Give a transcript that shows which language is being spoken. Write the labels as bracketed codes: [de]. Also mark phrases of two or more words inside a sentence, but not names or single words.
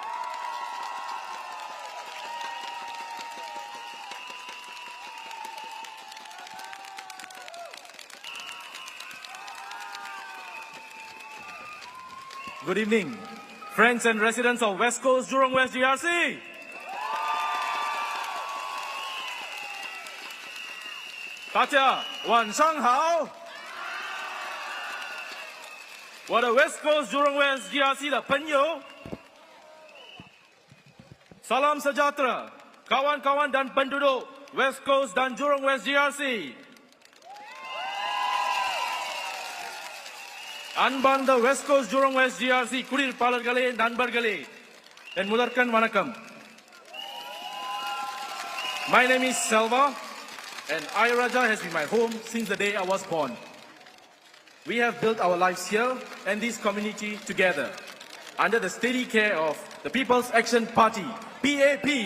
[en] Good evening, friends and residents of West Coast, Jurong West GRC. Dacia, [zh] 晚上好。我的 West Coast Jurong West GRC 的朋友 [ms] Salam sejahtera, kawan-kawan dan penduduk West Coast dan Jurong West GRC. [ta] அன்பார்ந்த West Coast Jurong West GRC குடியிருப்பாளர்களே நண்பர்களே என் முதற்கண் வணக்கம். [en] My name is Selva and Ayar Raja has been my home since the day I was born. We have built our lives here and this community together under the steady care of the People's Action Party, PAP.